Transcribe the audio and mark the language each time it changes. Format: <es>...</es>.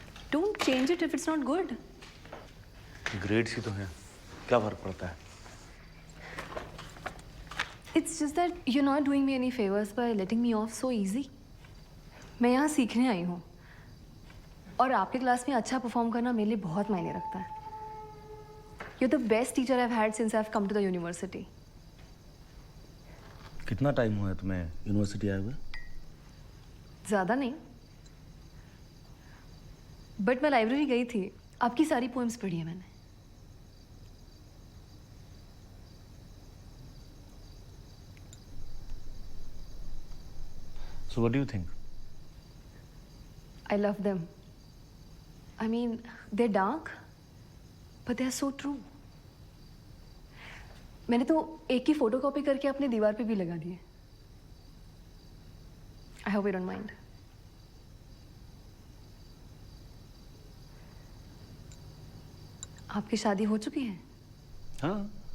<en>Don't change it if it's not good.</en> <hi>Grades ही तो हैं. क्या फर्क पड़ता है?</hi> <en>It's just that you're not doing me any favors by letting me off so easy.</en> <hi>मैं यहाँ सीखने आई हूँ और आपके क्लास में अच्छा परफॉर्म करना मेरे लिए बहुत मायने रखता है.</hi> <en>You're the best teacher I've had since I've come to the university.</en> <hi>कितना टाइम हुआ है तुम्हें यूनिवर्सिटी आए हुए? ज़्यादा नहीं, बट मैं लाइब्रेरी गई थी. आपकी सारी पोएम्स पढ़ी है मैंने.</hi> <en>So what do you think? I love them. I mean, they're dark, but they're so true.</en> <hi>मैंने तो एक ही फोटो कॉपी करके अपनी दीवार पे भी लगा दिए.</hi> <en>I hope you don't mind.</en> <hi>आपकी शादी हो चुकी है? हाँ.</hi>